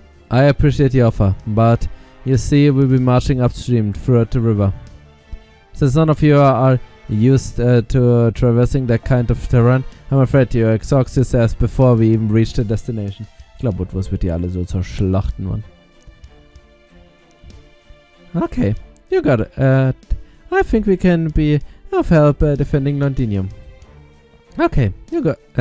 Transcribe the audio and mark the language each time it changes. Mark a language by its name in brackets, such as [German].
[English] I appreciate the offer, but you see we'll be marching upstream throughout the river. Since none of you are used to traversing that kind of terrain, I'm afraid you exhaust yourselves before we even reach the destination. [German] Ich glaube, Woodward wird die alle so zerschlachten, Mann. [English] Okay, you got it. I think we can be of help defending Londinium. Okay, you got...